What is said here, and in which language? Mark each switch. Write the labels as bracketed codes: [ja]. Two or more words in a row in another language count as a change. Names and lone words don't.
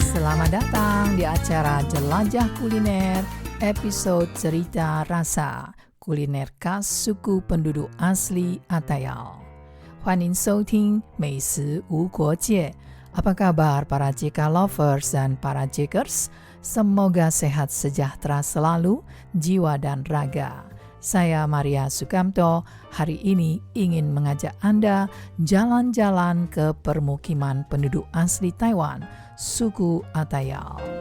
[id] Selamat datang di acara Jelajah Kuliner, episode Cerita Rasa, kuliner khas suku penduduk asli Atayal. [zh] 欢迎收听美食无国界. [id] Apa kabar para JK lovers dan para Jakers? Semoga sehat sejahtera selalu, jiwa dan raga. Saya Maria Sukamto, hari ini ingin mengajak Anda jalan-jalan ke permukiman penduduk asli Taiwan, suku Atayal.